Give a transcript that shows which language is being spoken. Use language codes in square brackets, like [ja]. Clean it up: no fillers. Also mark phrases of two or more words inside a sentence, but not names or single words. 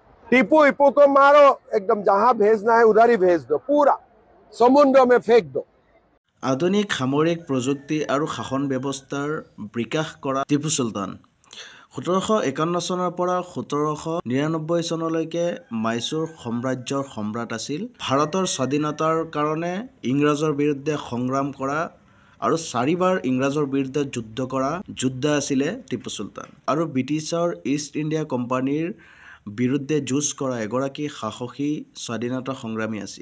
[hi] टीपू ईपू को मारो, एकदम जहां भेजना है उधर ही भेज दो, पूरा समुद्र में फेंक दो। [as] আধুনিক সামৰিক প্ৰযুক্তি আৰু শাসন ব্যৱস্থাৰ বিকাশ কৰা টিপু চুলতান 1751 চনৰ পৰা 1799 চনলৈকে মাইচুৰ সাম্ৰাজ্যৰ সম্ৰাট আছিল। ভাৰতৰ স্বাধীনতাৰ কাৰণে ইংৰাজৰ বিৰুদ্ধে সংগ্ৰাম কৰা আৰু 4বাৰ ইংৰাজৰ বিৰুদ্ধে যুদ্ধ কৰা যোদ্ধা আছিলে টিপু চুলতান আৰু ব্ৰিটিছৰ ইষ্ট ইণ্ডিয়া কোম্পানীৰ বিৰুদ্ধে যুঁজ কৰা এগৰাকী সাহসী স্বাধীনতা সংগ্ৰামী আছিল।